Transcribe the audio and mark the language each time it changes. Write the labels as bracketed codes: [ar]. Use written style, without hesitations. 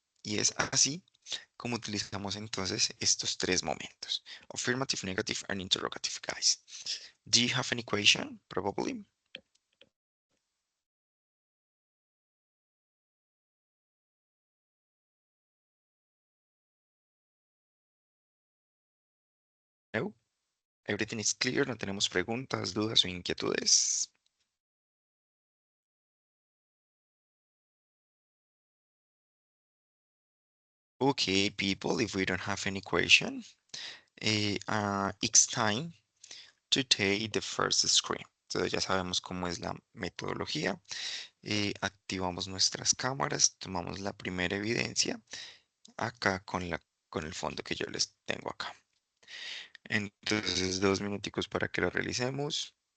[es] Y es así como utilizamos entonces estos tres momentos. [en] Affirmative, negative, and interrogative, guys. Do you have any question? Probably. [es] No? [en] Everything is clear, [es] no tenemos preguntas, dudas o inquietudes. [en] Okay, people, if we don't have any question, it's time to take the first screen. [es] Entonces ya sabemos cómo es la metodología. Activamos nuestras cámaras, tomamos la primera evidencia acá con el fondo que yo les tengo acá. Entonces, 2 minuticos para que lo realicemos.